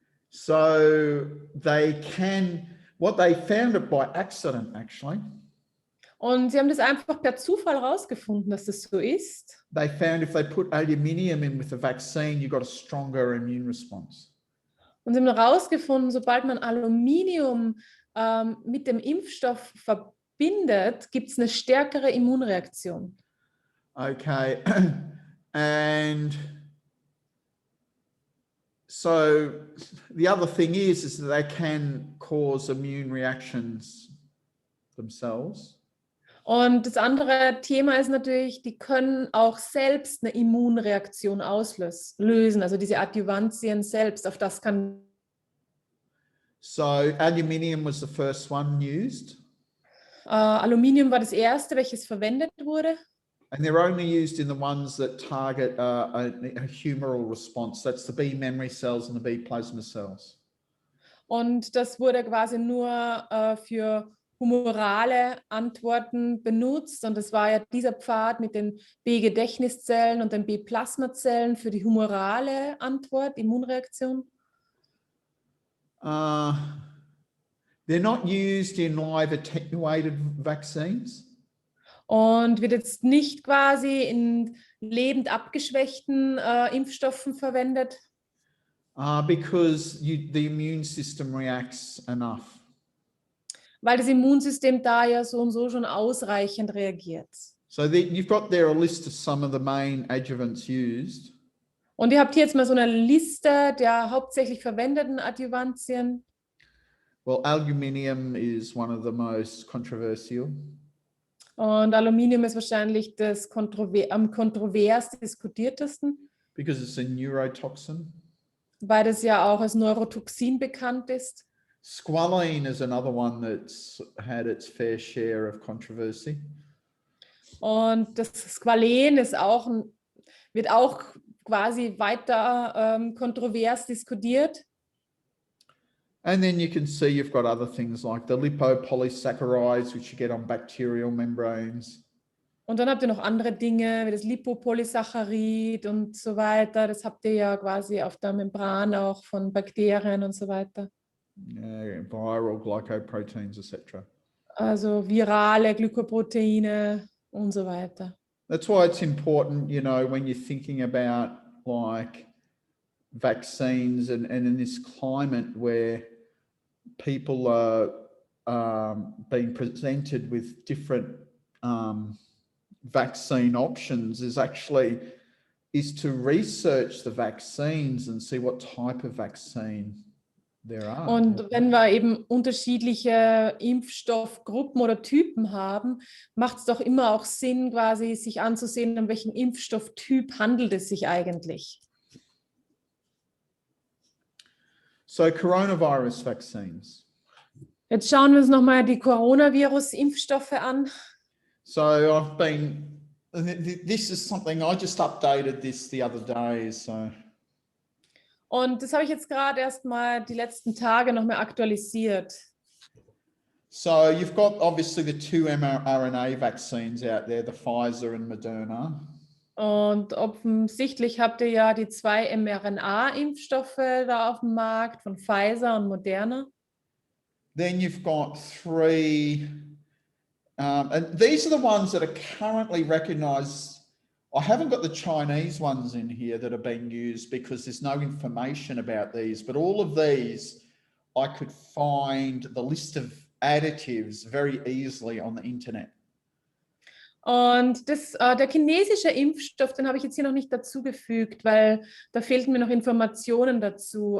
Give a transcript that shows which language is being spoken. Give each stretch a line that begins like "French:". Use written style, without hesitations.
English: So they can, what they found it by accident actually.
German: Und sie haben das einfach per Zufall herausgefunden, dass das so ist.
English: They found if they put aluminium in with the vaccine, you got a stronger immune response.
German: Und sie haben herausgefunden, sobald man Aluminium mit dem Impfstoff verbindet, gibt es eine stärkere Immunreaktion.
English: Okay, and So the other thing is that they can cause immune reactions themselves.
German: Und das andere Thema ist natürlich, die können auch selbst eine Immunreaktion auslösen, also diese Adjuvantien selbst, auf das kann.
English: So aluminium was the first one used.
German: Aluminium war das erste, welches verwendet wurde.
English: And they're only used in the ones that target a humoral response. That's the B memory cells and the B plasma cells.
German: Und das wurde quasi nur für humorale Antworten benutzt. Und das war ja dieser Pfad mit den B-Gedächtniszellen und den B-Plasmazellen für die humorale Antwort, Immunreaktion.
English: They're not used in live attenuated vaccines.
German: Und wird jetzt nicht quasi in lebend abgeschwächten Impfstoffen verwendet.
English: Because the immune system reacts enough.
German: Weil das Immunsystem da ja so und so schon ausreichend reagiert.
English: So you've got there a list of some of the main adjuvants used.
German: Und ihr habt hier jetzt mal so eine Liste der hauptsächlich verwendeten Adjuvantien.
English: Well, aluminium is one of the most controversial.
German: Und Aluminium ist wahrscheinlich das am kontrovers diskutiertesten.
English: Because it's a neurotoxin.
German: Weil das ja auch als Neurotoxin bekannt ist.
English: Squalene is another one that's had its fair share of controversy.
German: Und das Squalen ist auch wird auch quasi weiter kontrovers diskutiert.
English: And then you can see you've got other things like the lipopolysaccharides, which you get on bacterial membranes.
German: Und dann habt ihr noch andere Dinge, wie das Lipopolysaccharid und so weiter. Das habt ihr ja quasi auf der Membran auch von Bakterien und so weiter.
English: Viral glycoproteins, etc.
German: Also virale Glykoproteine und so weiter.
English: That's why it's important, you know, when you're thinking about like vaccines and in this climate where people are being presented with different vaccine options is to research the vaccines and see what type of vaccine there are.
German: Und wenn wir eben unterschiedliche Impfstoffgruppen oder Typen haben, macht es doch immer auch Sinn, quasi sich anzusehen, um welchen Impfstofftyp handelt es sich eigentlich.
English: So Coronavirus Vaccines.
German: Jetzt schauen wir uns nochmal die Coronavirus-Impfstoffe an.
English: So this is something, I just updated this the other day, so.
German: Und das habe ich jetzt gerade erst mal die letzten Tage noch mal aktualisiert.
English: So you've got obviously the two mRNA vaccines out there, the Pfizer and Mrna.
German: Und offensichtlich habt ihr ja die 2 mRNA-Impfstoffe da auf dem Markt von Pfizer und Moderna.
English: Then you've got 3, and these are the ones that are currently recognized. I haven't got the Chinese ones in here that are being used because there's no information about these, but all of these, I could find the list of additives very easily on the internet.
German: Und der chinesische Impfstoff, den habe ich jetzt hier noch nicht dazugefügt, weil da fehlten mir noch Informationen dazu.